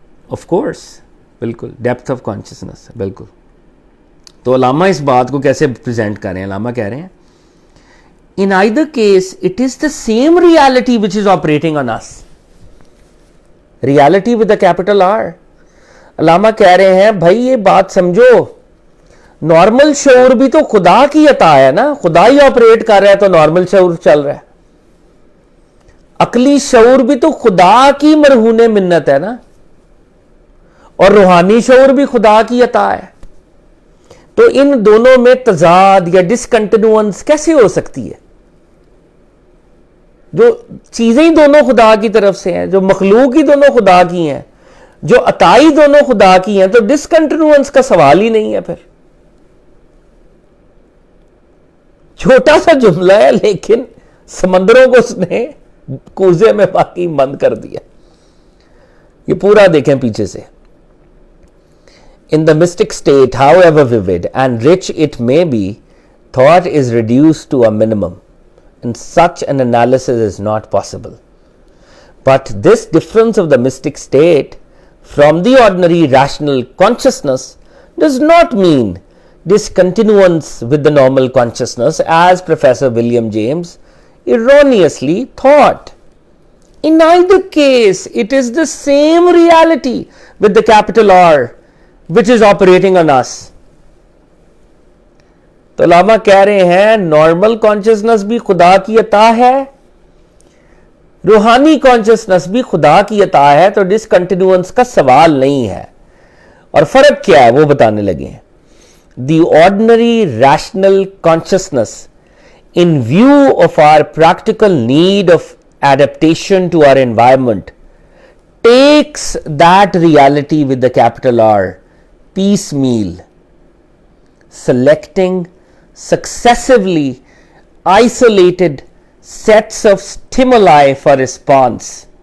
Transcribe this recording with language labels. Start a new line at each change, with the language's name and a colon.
English: Of course, بالکل، depth of consciousness, بالکل.
Urdu: تو علامہ اس بات کو کیسے پریزنٹ کر رہے ہیں؟ علامہ کہہ رہے ہیں
English: in either case it is the same reality which is operating on us. reality with a capital R.
Urdu: علامہ کہہ رہے ہیں بھائی یہ بات سمجھو، نارمل شعور بھی تو خدا کی عطا ہے نا، خدا ہی آپریٹ کر رہا ہے تو نارمل شعور چل رہا ہے. عقلی شعور بھی تو خدا کی مرہون منت ہے نا، اور روحانی شعور بھی خدا کی عطا ہے. تو ان دونوں میں تضاد یا ڈسکنٹینوئنس کیسے ہو سکتی ہے؟ جو چیزیں ہی دونوں خدا کی طرف سے ہیں، جو مخلوق ہی دونوں خدا کی ہیں، جو عطائی دونوں خدا کی ہیں، تو ڈسکنٹینوئنس کا سوال ہی نہیں ہے. پھر چھوٹا سا جملہ ہے لیکن سمندروں کو اس نے کوزے میں باقی بند کر دیا. یہ پورا دیکھیں پیچھے سے.
English: In the mystic state, however vivid and rich it may be, thought is reduced to a minimum, and such an analysis is not possible. But this difference of the mystic state from the ordinary rational consciousness does not mean discontinuance with the normal consciousness, as Professor William James erroneously thought. In either case, it is the same reality with the capital R which is operating on us.
Urdu: تو علامہ کہہ رہے ہیں normal consciousness بھی خدا کی عطا ہے، روحانی کانشسنس بھی خدا کی عطا ہے، تو ڈسکنٹینوئنس کا سوال نہیں ہے. اور فرق کیا ہے وہ بتانے لگے ہیں.
English: The ordinary rational consciousness in view of our practical need of adaptation to our environment takes that reality with the capital R piecemeal, selecting successively isolated sets of stimuli for response.